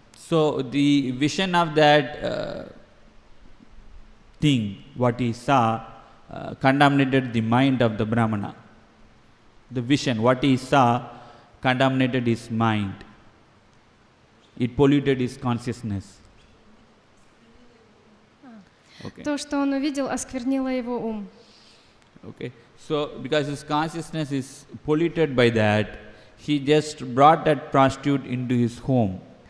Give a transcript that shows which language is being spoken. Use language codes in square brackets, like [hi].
[en] So the vision of that thing, what he saw, contaminated the mind of the Brahmana. The vision, what he saw, contaminated his mind. It polluted his consciousness. Okay. [ru] То, что он увидел, осквернило его ум. [en] Okay. So because his consciousness is polluted by that, he just brought that prostitute into his home.